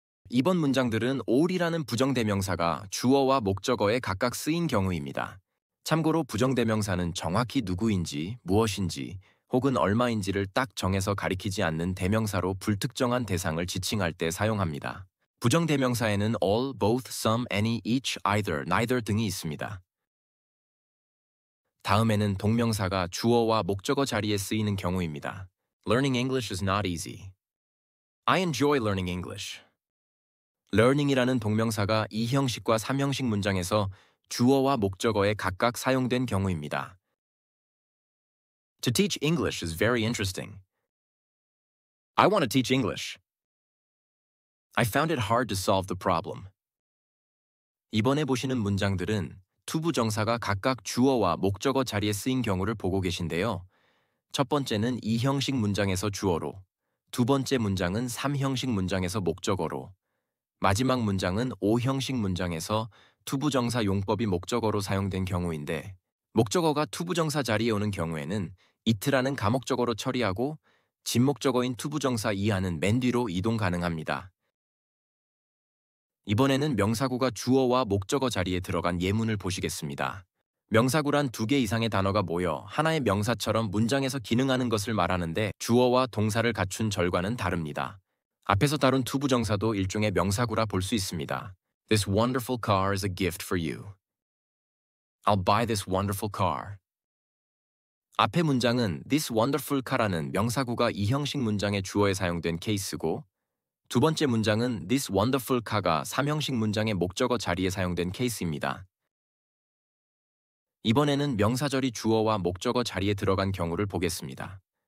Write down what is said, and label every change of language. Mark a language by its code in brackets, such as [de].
[ko] 이번 문장들은 all이라는 부정대명사가 주어와 목적어에 각각 쓰인 경우입니다. 참고로 부정대명사는 정확히 누구인지, 무엇인지, 혹은 얼마인지를 딱 정해서 가리키지 않는 대명사로 불특정한 대상을 지칭할 때 사용합니다. 부정대명사에는 all, both, some, any, each, either, neither 등이 있습니다. 다음에는 동명사가 주어와 목적어 자리에 쓰이는 경우입니다. [en] Learning English is not easy. I enjoy learning English. [ko] learning이라는 동명사가 2형식과 3형식 문장에서 주어와 목적어에 각각 사용된 경우입니다. [en] To teach English is very interesting. I want to teach English. I found it hard to solve the problem. [ko] 이번에 보시는 문장들은 투부정사가 각각 주어와 목적어 자리에 쓰인 경우를 보고 계신데요. 첫 번째는 2형식 문장에서 주어로, 두 번째 문장은 3형식 문장에서 목적어로, 마지막 문장은 5형식 문장에서 투부정사 용법이 목적어로 사용된 경우인데, 목적어가 투부정사 자리에 오는 경우에는 it라는 가목적어로 처리하고 진목적어인 투부정사 이하는 맨 뒤로 이동 가능합니다. 이번에는 명사구가 주어와 목적어 자리에 들어간 예문을 보시겠습니다. 명사구란 2개 이상의 단어가 모여 하나의 명사처럼 문장에서 기능하는 것을 말하는데 주어와 동사를 갖춘 절과는 다릅니다. 앞에서 다룬 투부정사도 일종의 명사구라 볼 수 있습니다. [en] This wonderful car is a gift for you. I'll buy this wonderful car. [ko] 앞의 문장은 [en] this wonderful car [ko] 라는 명사구가 2형식 문장의 주어에 사용된 케이스고, 두 번째 문장은 this wonderful car가 3형식 문장의 목적어 자리에 사용된 케이스입니다. 이번에는 명사절이 주어와 목적어 자리에 들어간 경우를 보겠습니다.